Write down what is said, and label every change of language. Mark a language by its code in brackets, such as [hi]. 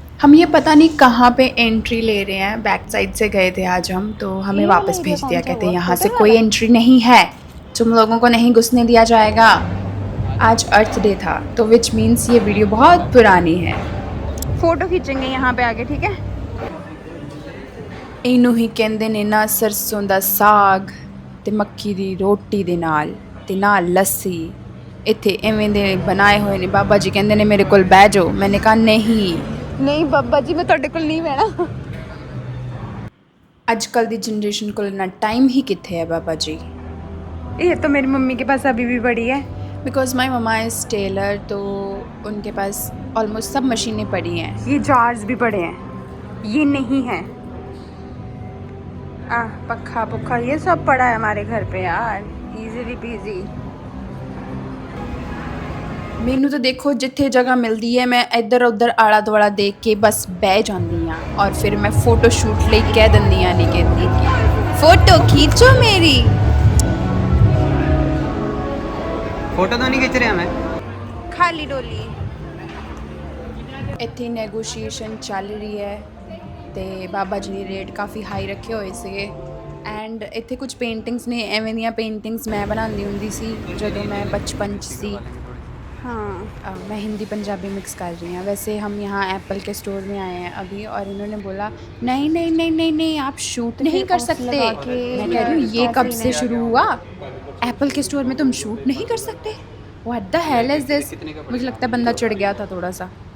[hi] हम ये पता नहीं कहाँ पे एंट्री ले रहे हैं, बैक साइड से गए थे आज हम, तो हमें वापस भेज दिया, कहते हैं यहाँ से कोई एंट्री नहीं है, तुम लोगों को नहीं घुसने दिया जाएगा। आज अर्थ डे था, तो [en] which means [hi] ये वीडियो बहुत पुरानी है। फ़ोटो खींचेंगे यहाँ पे आगे, ठीक है। [pa] ਇਹਨੂੰ ਹੀ ਕਹਿੰਦੇ ਨੇ ਨਾ ਸਰਸੋਂ ਦਾ ਸਾਗ ਤੇ ਮੱਕੀ ਦੀ ਰੋਟੀ ਦੇ ਨਾਲ ਤੇ ਨਾਲ ਲੱਸੀ। ਇੱਥੇ ਐਵੇਂ ਦੇ ਬਣਾਏ ਹੋਏ ਨੇ। ਬਾਬਾ ਜੀ ਕਹਿੰਦੇ ਨੇ ਮੇਰੇ ਕੋਲ ਬਹਿ ਜਾਓ। [hi] ਮੈंने कहा [pa] ਨਹੀਂ ਬਾਬਾ ਜੀ ਮੈਂ ਤੁਹਾਡੇ ਕੋਲ ਨਹੀਂ ਬਹਿਣਾ। ਅੱਜ ਕੱਲ ਦੀ [hi] जनरेशन को ना टाइम ही कितने है बाबा जी। ये तो मेरी मम्मी के पास अभी भी पड़ी है [en] because my mama is tailor, [hi] तो उनके पास ऑलमोस्ट सब मशीनें पड़ी हैं। ये जार्स भी पड़े हैं, ये नहीं है पक्का पुक्का ये सब पड़ा है हमारे घर पे यार, इजीली पीजी। [pa] ਮੈਨੂੰ ਤਾਂ ਦੇਖੋ ਜਿੱਥੇ ਜਗ੍ਹਾ ਮਿਲਦੀ ਹੈ ਮੈਂ ਇੱਧਰ ਉੱਧਰ ਆਲਾ ਦੁਆਲਾ ਦੇਖ ਕੇ ਬਸ ਬਹਿ ਜਾਂਦੀ ਹਾਂ ਔਰ ਫਿਰ ਮੈਂ ਫੋਟੋ ਸ਼ੂਟ ਲਈ ਕਹਿ ਦਿੰਦੀ ਹਾਂ, ਨਹੀਂ ਕਹਿੰਦੀ [hi] फोटो खींचो मेरी। फोटो तो नहीं खींच रहे मैं, खाली डोली। [pa] ਇੱਥੇ ਨੈਗੋਸ਼ੀਏਸ਼ਨ ਚੱਲ ਰਹੀ ਹੈ ਤੇ ਬਾਬਾ ਜੀ ਨੇ ਰੇਟ ਕਾਫੀ ਹਾਈ ਰੱਖੇ ਹੋਏ ਸੀਗੇ। ਐਂਡ ਇੱਥੇ ਕੁਝ ਪੇਂਟਿੰਗਸ ਨੇ, ਐਵੇਂ ਦੀਆਂ ਪੇਂਟਿੰਗਸ ਮੈਂ ਬਣਾਉਂਦੀ ਹੁੰਦੀ ਸੀ ਜਦੋਂ [hi] मैं बचपन [pa] ਸੀ। [hi] हाँ मैं हिंदी पंजाबी मिक्स कर रही हूँ। वैसे हम यहाँ एप्पल के स्टोर में आए हैं अभी और इन्होंने बोला नहीं नहीं नहीं नहीं नहीं आप शूट नहीं कर सकते। मैं कह रही हूँ ये कब से शुरू हुआ, एप्पल के स्टोर में तुम शूट नहीं कर सकते? [en] What the hell is this. [hi] मुझे लगता है बंदा चिढ़ गया था थोड़ा सा।